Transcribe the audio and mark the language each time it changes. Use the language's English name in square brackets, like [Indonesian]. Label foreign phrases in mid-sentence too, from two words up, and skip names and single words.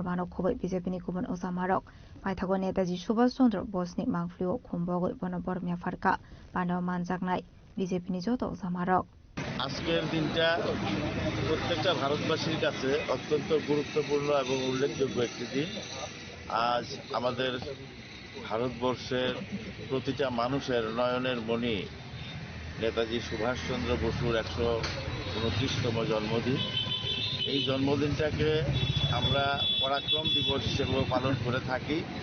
[Kok Borok] Manok Khoboi BJP ni Kubun Osamarok Paithago Netaji Subhas Chandra Bose ni Mangflio Khumbogo Bonobor Miafarka Banaw Manjaknai BJP ni Joto Osamarok [Bangla] আজকের দিনটা প্রত্যেকটা ভারতবাসীর কাছে অত্যন্ত গুরুত্বপূর্ণ এবং উল্লেখযোগ্য একটি দিন আজ আমাদের ভারতবর্ষের প্রতিটা মানুষের নয়নের মণি নেতাজি সুভাষচন্দ্র বসুর 129তম জন্মদিন এই জন্মদিনটাকে আমরা পরাক্রম দিবস হিসেবে পালন করে থাকি